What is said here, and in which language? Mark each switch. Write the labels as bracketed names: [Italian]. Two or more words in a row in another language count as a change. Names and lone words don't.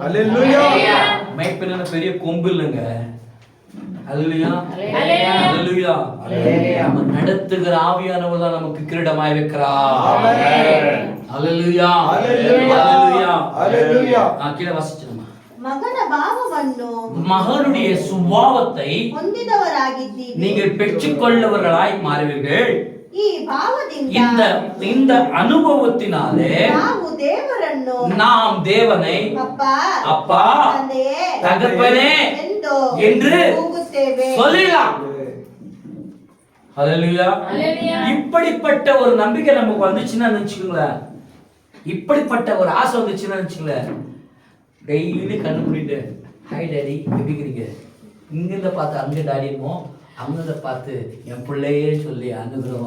[Tamil] அல்லேலூயா. மேய்ப்பன பெரிய கொம்பு இல்லைங்க. அல்லேலூயா. அல்லேலூயா. அல்லேலூயா. அல்லேலூயா. நம்ம நடத்துகிற ஆவியானவர் தான் நமக்கு கிரீடமாய் இருக்கிறார். ஆமென். அல்லேலூயா. அல்லேலூயா. அல்லேலூயா. அல்லேலூயா. கீழே வாசிச்சிடுமா. [Kannada] ಮಗನ ಭಾವವನ್ನು [Tamil] மகனுடைய சுபாவத்தை [Kannada] ಹೊಂದಿದವರಾಗಿದ್ದೀವಿ. [Tamil] நீங்கள் பெற்றுக்கொள்ளவர்களாய் மாறுவீர்கள். [Kannada] ಈ ಭಾವದಿಂದ [Tamil] இந்த அனுபவத்தினாலே [Kannada] ನಾವು ದೇವರನ್ನು [Tamil] நாம் தேவனை [Kannada] ಅಪ್ಪಾ [Tamil] அப்பா [Kannada] ತಂದೆಯೇ [Tamil] தகப்பனே என்று [Kannada] ಕೂಗುತ್ತೇವೆ. [Tamil] சொல்லலாம். ஹல்லேலூயா. அல்லேலூயா. இப்படிப்பட்ட ஒரு நம்பிக்கை நமக்கு வந்துச்சுன்னா நினைச்சுக்கோங்களேன், இப்படிப்பட்ட ஒரு ஆசை வந்துச்சுன்னா நினைச்சுங்களேன், டெய்லி கண்ணு மூடிட்டு [English] hi daddy [Tamil] எப்படி இருக்கிறீங்க, இங்கிருந்த பார்த்து அங்கே டாடிமோ, அங்கிருந்த பார்த்து என் பிள்ளையே சொல்லி அனுகிறோம்.